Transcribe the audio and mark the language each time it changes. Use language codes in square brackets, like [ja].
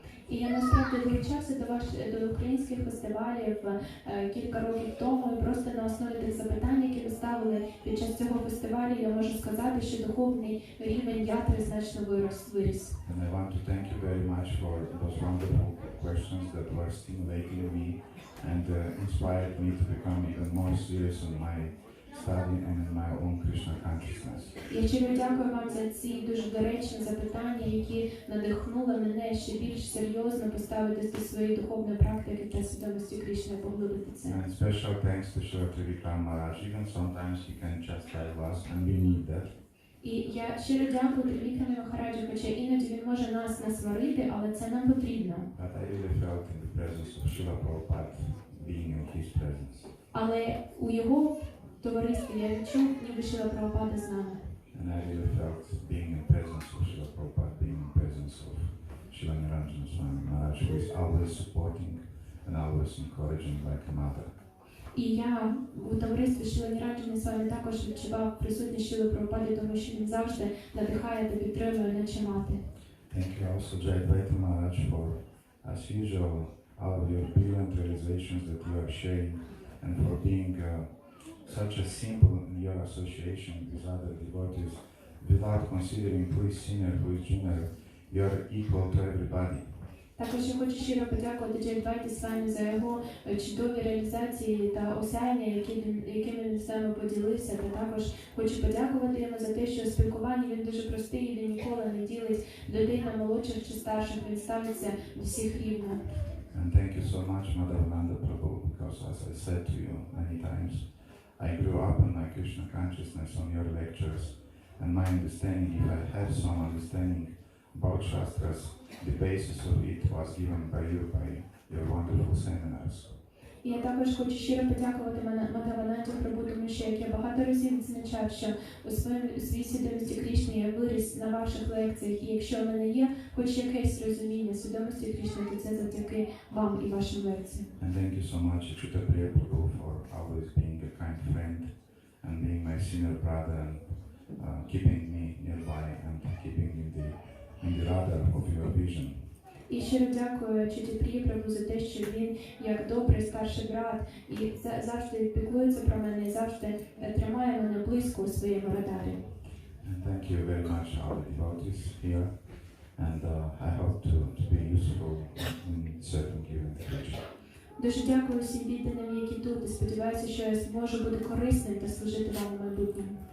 [uk] І я насправді долучався до українських фестивалів кілька років тому, і просто на основі тих запитань, які ви ставили під час цього фестивалю, я можу сказати, що духовний рівень ятри значно виріс. [en] And I want to thank you very much for those wonderful questions that were stimulating me and inspired me to become even more serious in my study and in my own Krishna consciousness. [uk] Я щиро дякую вам за ці дуже доречні запитання, які надихнули мене ще більш серйозно поставитись до своєї духовної практики та свідомості Кришни, поглибити це. [en] And special thanks to Srila Trivikram Maharaj. Even sometimes he can chastise us and we need that. [uk] І я щиро дякую Трівікрамі Махараджі, хоча іноді він може нас насварити, але це нам потрібно. [en] But I really felt in the presence of Srila Prabhupada being in his presence. [uk] Але у його товаристві я відчув, ніби Шріла Прабхупада з нами. [en] And I really felt being in presence of Srila Prabhupada, being in presence of Srila Niranjana Swami Maharaj, who is always supporting and always encouraging like a mother. [uk] І я у товаристві Шріла Ніранджани Свамі також відчував присутність Шріли Прабхупади, тому що він завжди надихає та підтримує, наче мати. [en] Thank you also Jayadvaita Maharaj for, as usual, all of your brilliant realizations that you are sharing and for being such a simple in your association with other devotees without considering who is senior, who is junior, you are equal to everybody. [uk] Також я хочу щиро подякувати Джайадвайті Свамі за його чудові реалізації та осяяння, якими він з нами поділився. Та також хочу подякувати йому за те, що у спілкуванні він дуже простий, він ніколи не ділить людей на молодших чи старших, він ставиться до всіх рівно. [en] And thank you so much, Madhavananda Prabhu, because as I said to you many times, I grew up in my Krishna consciousness on your lectures, and my understanding, if I have some understanding about Shastras, the basis of it was given by you, by your wonderful seminars. [uk] І я також хочу щиро подякувати Мадхавананді Прабу, тому що, як я багато разів відзначав, що у своїй свідомості Крішни я виріс на ваших лекціях, і якщо в мене є хоч якесь розуміння свідомості Крішни, то це завдяки вам і вашим лекціям. [en] And thank you so much, Achyuta Priya Prabhu, for always being a kind friend and being my senior brother and keeping me nearby and keeping in the radar of your vision. [uk] І щиро дякую Чуті Прії Прабу за те, що він, як добрий старший брат, і завжди піклується про мене, і завжди тримає мене близько у своєму радарі. [en] And thank you very much, all the devotees here, and I hope to be useful in serving you in the future. [uk] Дуже дякую всім відданим, які тут, і сподіваюся, що я зможу бути корисним та служити вам у майбутньому.